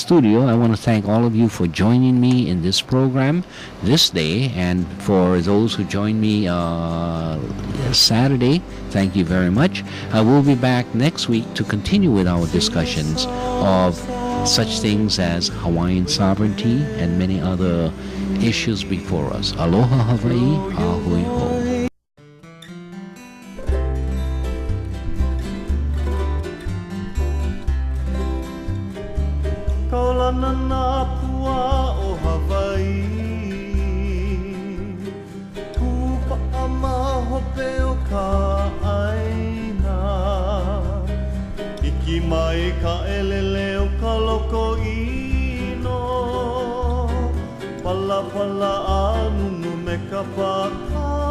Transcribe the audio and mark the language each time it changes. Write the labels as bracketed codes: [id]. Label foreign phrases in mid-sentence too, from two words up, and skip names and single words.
[en] I want to thank all of you for joining me in this program this day, and for those who joined me Saturday, thank you very much. I will be back next week to continue with our discussions of such things as Hawaiian sovereignty and many other issues before us. [haw] Aloha Hawaii, ahui ho. Kaulana nā pua o Hawaii, Kupa'a mahope o ka aina, Iki mai ka elele o ka loko ino, Pala pala anunu me ka paka.